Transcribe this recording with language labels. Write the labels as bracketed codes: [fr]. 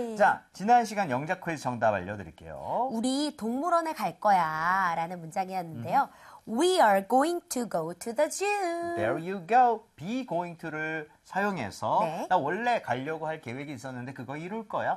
[ko] 자, 지난 시간 영작 퀴즈 정답 알려드릴게요. 우리 동물원에 갈 거야 라는 문장이었는데요. [en] We are going to go to the gym. There you go. Be going to를 [ko] 사용해서 네. 나 원래 가려고 할 계획이 있었는데 그거 이룰 거야.